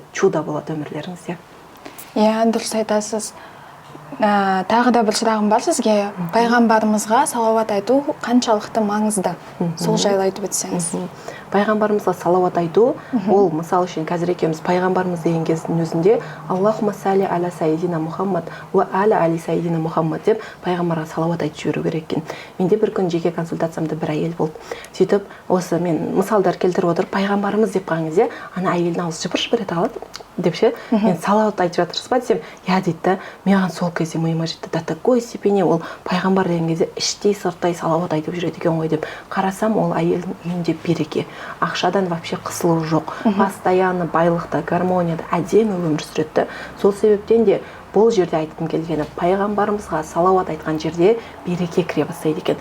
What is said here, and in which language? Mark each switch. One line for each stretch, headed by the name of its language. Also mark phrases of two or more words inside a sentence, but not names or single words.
Kazakh: Чудо болады өмірлеріңізде. Иә, дұрыс айтасыз. Тағы да бір сұрағым бар сізге. Пайғамбарымызға салауат айту қаншалықты маңызды? Сол жайлы айтып өтсеңіз. Пайғамбарымызға салауат айту, ол мысал үшін қазір екеуміз пайғамбарымыз деген кездің өзінде
Arabic: اللهم صل على سيدنا محمد وعلى آل سيدنا محمد
Kazakh: деп пайғамбарға салауат айтып жіберу керек екен. Менде бір күн жеке консультациямда бір әйел болды. Сөйтіп, осы мен мысалдар келтіріп отырып, пайғамбарымыз деп қалған кезде, ана әйелдің аузы жыпыр-жыпыр ете қалады деп ше, мен салауат айтып жатырсыз ба десем, я дейді, маған сол кезде миыма жетті,
Russian: до такой степени
Kazakh: ол пайғамбар деген кезде іштей сырттай салауат айтып жүреді екен ғой деп қарасам, ол әйелдің үйінде береке, ақшадан вообще қысылу жоқ, постоянно байлықта, гармонияда әдемі өмір сүреді. Сол себептен де бұл жерде айтқым келгені, пайғамбарымызға салауат айтқан жерде береке кіре бастайды екен.